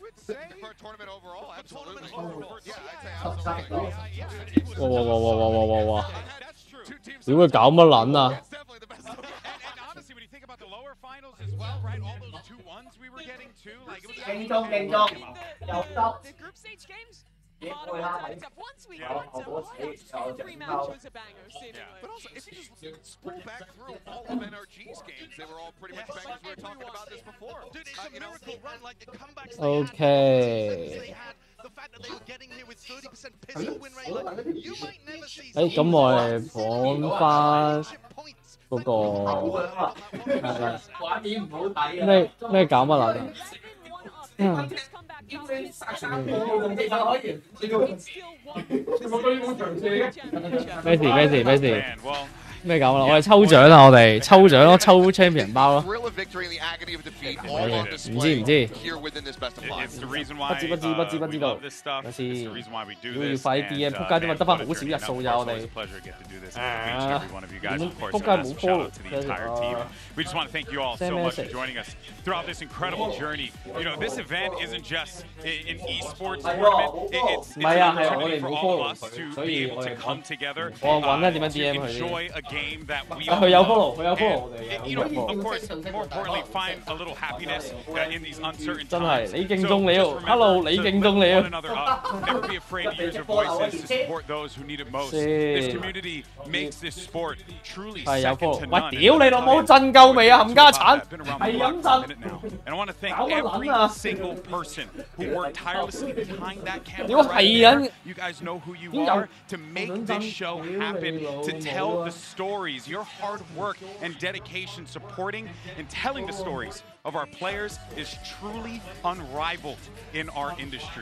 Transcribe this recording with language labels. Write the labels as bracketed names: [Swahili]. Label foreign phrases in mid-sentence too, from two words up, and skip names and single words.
[Cantonese] 哇！屌佢搞乜撚啊！勁中，又得。 [English] Once we got every match was a banger, seemingly. But also, if you just spool back through all of NRG's games, they were all pretty much bangers. We were talking about this before. Dude, it's a miracle run, like the comebacks OK。 the fact that they were getting here with 30% pistol win rate, like, you might never see. [Cantonese] 咁我哋講翻嗰個畫面唔好睇啊！咩搞乜撚啊？咩事？咩搞啦？我哋抽獎啦！我哋抽獎咯，抽 champion 包咯。唔知。不知道。有事。要快啲嘅，仆街點解得翻好少日數咋我哋？仆街冇 follow。 [English] We just want to thank you all so much for joining us throughout this incredible journey. You know, this event isn't just an esports tournament. It's an opportunity for all of us to be able to come together to enjoy a game that we all love. And, you know, of course, more importantly, find a little happiness in these uncertain times. [Cantonese] 真係你敬重你喎 ，Hello， 你敬重你喎。 [English] Never be afraid to use your voices to support those who need it most. This community makes this sport truly second to none. [Cantonese] 喂，屌你老母，震夠未啊，冚家鏟，係咁震。 [English] And I want to thank every single person who worked tirelessly behind that camera. You guys know who you are to make this show happen, to tell the stories. Your hard work and dedication supporting and telling the stories of our players is truly unrivaled in our industry.